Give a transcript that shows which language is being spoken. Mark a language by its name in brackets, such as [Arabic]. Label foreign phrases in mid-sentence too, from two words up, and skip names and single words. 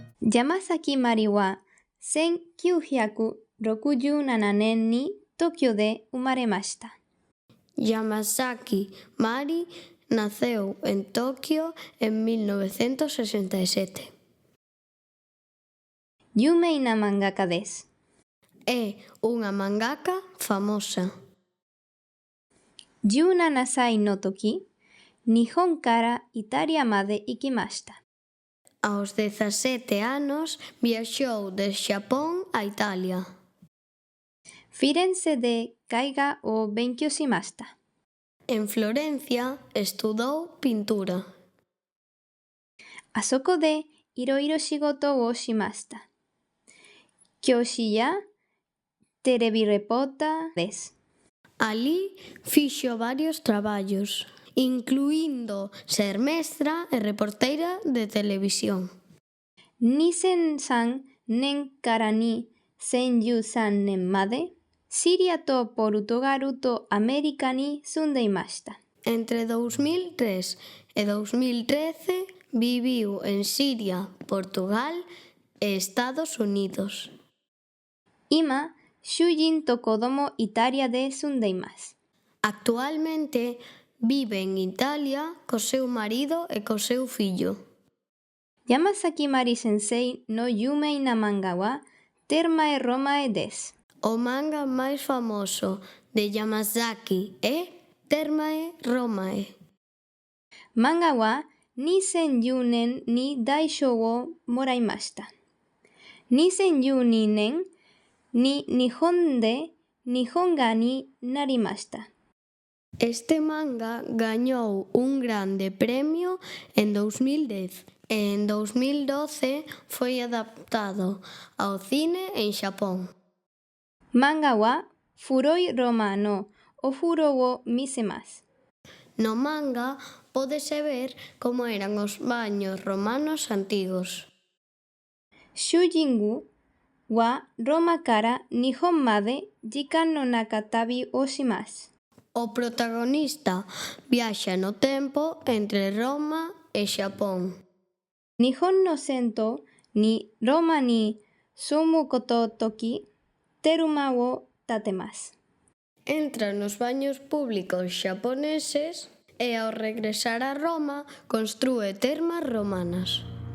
[Japanese] Yamasaki Mari wa 1967年に東京で生まれました。 [Galician] Yamasaki Mari naceu en Tokio en 1967. [Japanese] 有名な漫画家です。 [Galician] É unha mangaka famosa. [Japanese] 17 歳の時、日本からイタリアまで行きました。 [Galician] Aos 17 anos viaxou de Xapón a Italia. [Japanese] フィレンツェで絵画を勉強しました。 [Galician] En Florencia estudou pintura. [Japanese] あそこでいろいろ仕事をしました。教師やテレビレポーターです。 [Galician] Alí fixo varios traballos, incluindo ser mestra e reporteira de televisión. [Japanese] 2003 年から2013年までシリアとポルトガルとアメリカに住んでいました。 [Galician] Entre 2003 e 2013 viviu en Siria, Portugal e Estados Unidos. [Japanese] 今、主人と子供イタリアで住んでいます。 [Galician] Actualmente vive en Italia co seu marido e co seu fillo. [Japanese] 山崎まり先生の有名な漫画はテルマエ・ロマエです。 [Galician] O manga máis famoso de Yamasaki é Termae Romae. [Japanese] 漫画は2010年に大賞をもらいました。2012年に日本で日本画になりました。 [Galician] Este manga gañou un grande premio en 2010 e en 2012 foi adaptado ao cine en Xapón. [Japanese] 漫画は古いロマのお風呂を見せます。 [Galician] No manga pódese ver como eran os baños romanos antigos. [Japanese] 主人公はロマから日本まで時間の中旅をします。 [Galician] O protagonista viaxa no tempo entre Roma e Xapón. [Japanese] 日本の銭湯にロマに住むこと時、テルマを建てます。 [Galician] Entra nos baños públicos xaponeses e ao regresar a Roma construe termas romanas.